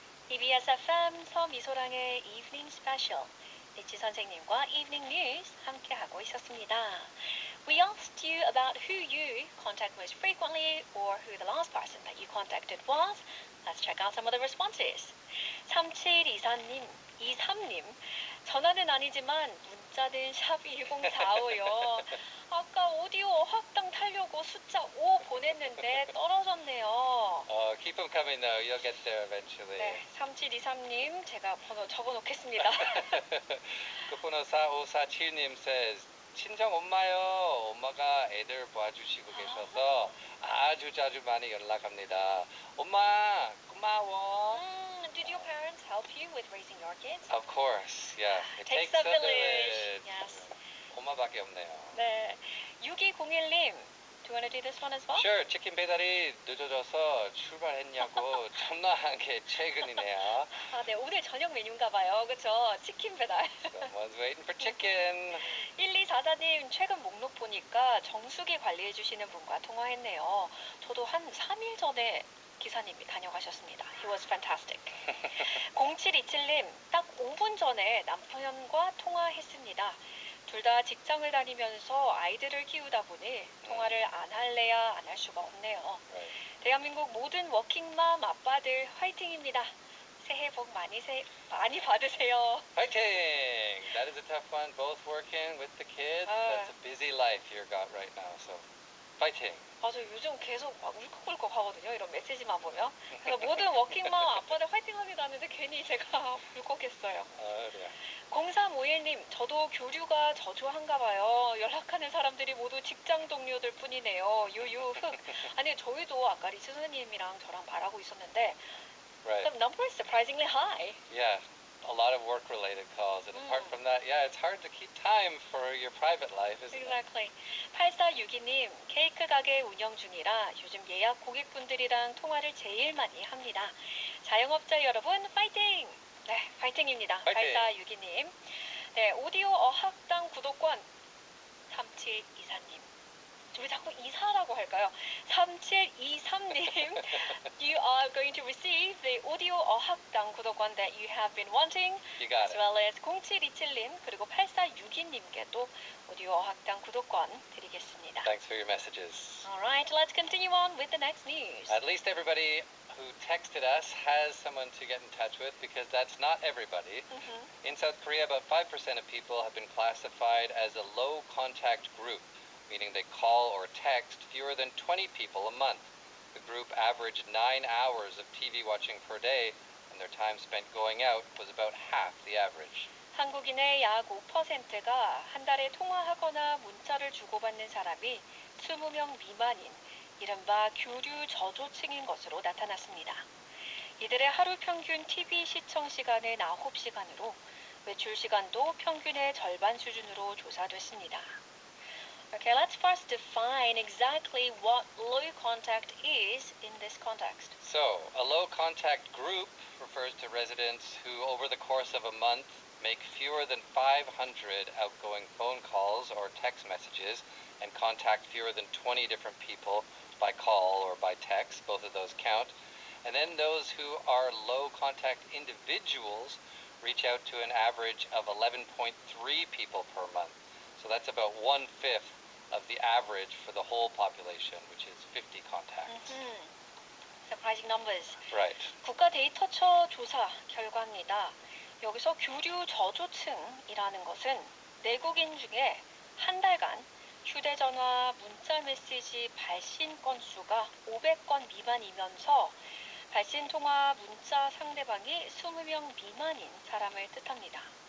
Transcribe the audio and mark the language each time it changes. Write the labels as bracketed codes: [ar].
[ko] EBS FM 서미소랑의 Evening Special. 리치 선생님과 Evening News 함께하고 있었습니다. [en] We asked you about who you contact most frequently or who the last person that you contacted was. Let's check out some of the responses. [ko] 3723님, 전화는 아니지만 문자는 샵 1045요. 아까 오디오 어학당 타려고 숫자 5 보냈는데 떨어졌네요. [en] Keep them coming though. You'll get there eventually. [ko] 네, 3723님 제가 번호 적어놓겠습니다. 끝번호 4547님 says, 친정 엄마요. 엄마가 애들 봐주시고 계셔서 아주 자주 많이 연락합니다. 엄마 고마워. [en] Did your parents help you with raising your kids? Of course, yeah. It Takes a village. Yes. [ko] 엄마밖에 없네요. [en] 네, 6201님, do you want to do this one as well? Sure. [ko] 치킨 배달이 늦어져서 출발했냐고 전화한 게 최근이네요. 아, 네, 오늘 저녁 메뉴인가 봐요. 그쵸? 치킨 배달. [en] Someone's waiting for chicken. [ko] 1244님, 최근 목록 보니까 정수기 관리해주시는 분과 통화했네요. 저도 한 3일 전에 기사님이 다녀가셨습니다. [en] He was fantastic. [ko] 0727님, 딱 5분 전에 남편과 통화했습니다. 둘 다 직장을 다니면서 아이들을 키우다 보니 통화를 안 할래야 안 할 수가 없네요. [en] Right. [ko] 대한민국 모든 워킹맘 아빠들 화이팅입니다. 새해 복 많이 받으세요. [en] Fighting! That is a tough one. Both working with the kids. That's a busy life you got right now. So, fighting. [ko] 맞아, 요즘 계속 막 울컥울컥 하거든요. 이런 메시지만 보면. 그래서 모든 워킹맘 아빠들 화이팅합니다 하는데 괜히 제가 울컥했어요. 네. 0351님, 저도 교류가 저조한가 봐요. 연락하는 사람들이 모두 직장 동료들 뿐이네요. 유유흑. 아니, 저희도 아까 리스 선생님이랑 저랑 말하고 있었는데 [en] Right. the number is surprisingly high. Yeah. A lot of work-related calls. And apart from that, yeah, it's hard to keep time for your private life, isn't it? Exactly. [ko] 8462님, 케이크 가게 운영 중이라 요즘 예약 고객분들이랑 통화를 제일 많이 합니다. 자영업자 여러분, 파이팅! 네, 파이팅입니다. 파이팅! 8462님. 네, 오디오 어학당 구독권 3724님. 왜 자꾸 이사라고 할까요? [en] 3723님, you are going to receive the audio 어학당 구독권 that you have been wanting. You got as it. well as [ko] 0727님 그리고 8462님께도 오디오 어학당 구독권 드리겠습니다. [en] Thanks for your messages. Alright, let's continue on with the next news. At least everybody who texted us has someone to get in touch with because that's not everybody. In South Korea, about 5% of people have been classified as a low contact group, meaning they call or text fewer than 20 people a month. The group averaged 9 hours of TV watching per day, and their time spent going out was about half the average. [ko] 한국인의 약 5%가 한 달에 통화하거나 문자를 주고받는 사람이 20명 미만인 이른바 교류 저조층인 것으로 나타났습니다. 이들의 하루 평균 TV 시청 시간은 9시간으로 외출 시간도 평균의 절반 수준으로 조사됐습니다. [en] Okay, let's first define exactly what low contact is in this context. So, a low contact group refers to residents who, over the course of a month, make fewer than 500 outgoing phone calls or text messages and contact fewer than 20 different people by call or by text. Both of those count. And then those who are low contact individuals reach out to an average of 11.3 people per month. So that's about 1/5 of the average for the whole population, which is 50 contacts. Surprising numbers. Right. [ko] 국가 데이터처 조사 결과입니다. 여기서 교류 저조층이라는 것은 내국인 중에 한 달간 휴대전화, 문자메시지 발신 건수가 500건 미만이면서 발신통화 문자 상대방이 20명 미만인 사람을 뜻합니다.